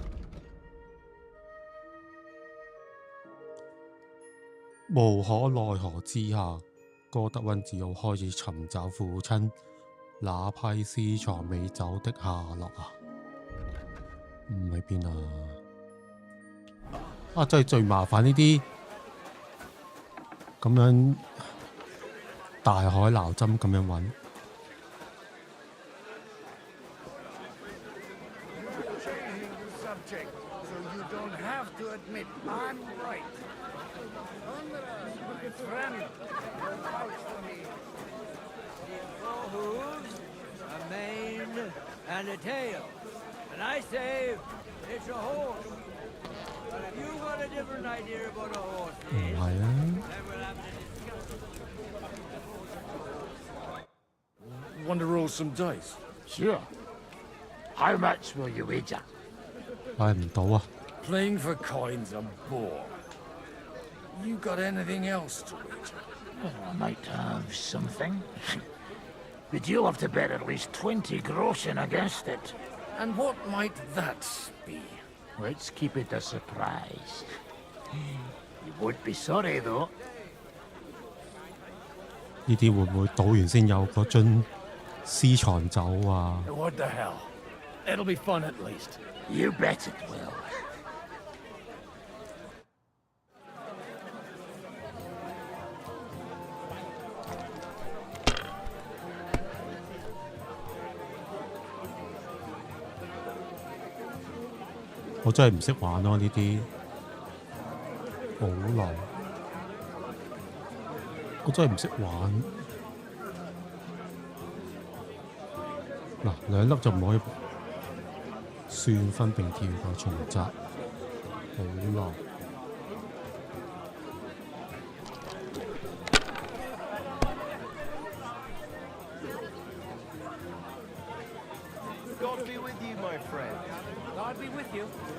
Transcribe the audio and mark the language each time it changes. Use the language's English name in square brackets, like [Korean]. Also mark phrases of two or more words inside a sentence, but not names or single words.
[Cantonese] 無可奈何之下，哥德溫只好開始尋找父親那批私藏美酒的下落啊！唔喺邊啊？真係最麻煩呢啲咁樣大海撈針咁樣揾。 [English] Subject, so you don't have to admit I'm right. My friend, will vouch for me. 4 hooves, a mane, and a tail. And I say it's a horse. But if you got a different idea about a horse, [Cantonese] 唔係啊。 [English] then we'll have to discuss it. Want to roll some dice? Sure. How much will you wager? [Cantonese] 買唔到啊！ [English] Playing for coin's a bore. You got anything else to wager? Well, I might have something. But you'll have to bet at least 20 groschen against it. And what might that be? Let's keep it a surprise. You won't be sorry, though. [Cantonese] 呢啲會唔會賭完先有嗰樽私藏酒啊？ [English] What the hell? It'll be fun at least. You bet it will. [Cantonese] 我真係唔識玩咯呢啲保留，我真係唔識玩。嗱，兩粒就唔可以算分並跳個重擲保留。 [English] God be with you, my friend. God be with you.